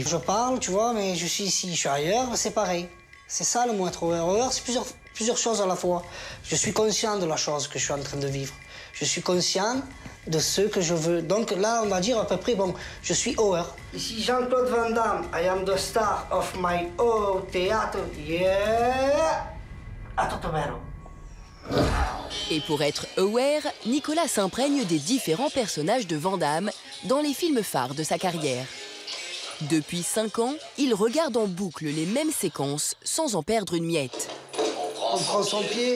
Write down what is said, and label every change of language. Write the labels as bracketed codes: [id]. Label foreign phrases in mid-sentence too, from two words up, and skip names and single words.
[fr] Je parle, tu vois, mais je suis ici, je suis ailleurs, c'est pareil. C'est ça le mot être heureux, c'est plusieurs choses à la fois. Je suis conscient de la chose que je suis en train de vivre. Je suis conscient de ce que je veux. Donc là, on va dire à peu près, bon, je suis heureux. Ici Jean-Claude Van Damme, [en] I am the star of my own theater. Yeah! A tutto vero. [fr] Et pour être aware, Nicolas s'imprègne des différents personnages de Van Damme dans les films phares de sa carrière. Depuis 5 ans, il regarde en boucle les mêmes séquences sans en perdre une miette. On prend son pied.